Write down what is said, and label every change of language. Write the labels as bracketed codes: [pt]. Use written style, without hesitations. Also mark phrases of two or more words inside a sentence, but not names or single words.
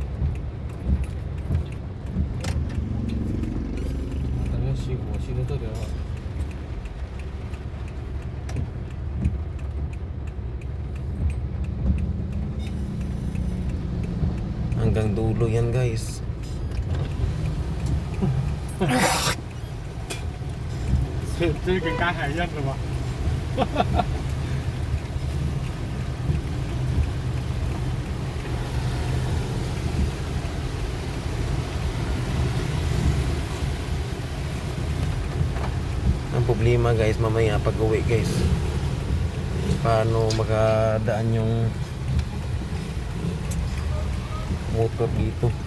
[tl] Hanggang dulo yan guys. [zh] 这跟赶海一样的吧？ [tl] Ang problema guys, mamaya pag uwi guys, paano makadaan yung motor dito.